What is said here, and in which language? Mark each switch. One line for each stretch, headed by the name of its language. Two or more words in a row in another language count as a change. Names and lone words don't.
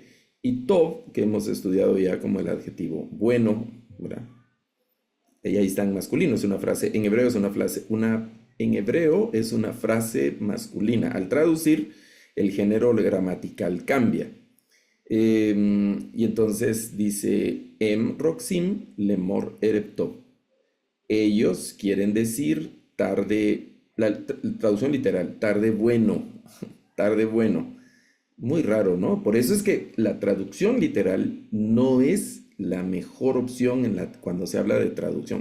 Spanish: Y Tov, que hemos estudiado ya como el adjetivo bueno, ¿verdad? Y ahí está en masculino, es una frase, en hebreo es una frase, en hebreo es una frase masculina. Al traducir, el género gramatical cambia. Y entonces dice,
Hebrew: הם רוצים לומר ערב טוב.
Spanish: Ellos quieren decir tarde, la traducción literal, tarde bueno, tarde bueno. Muy raro, ¿no? Por eso es que la traducción literal no es la mejor opción cuando se habla de traducción.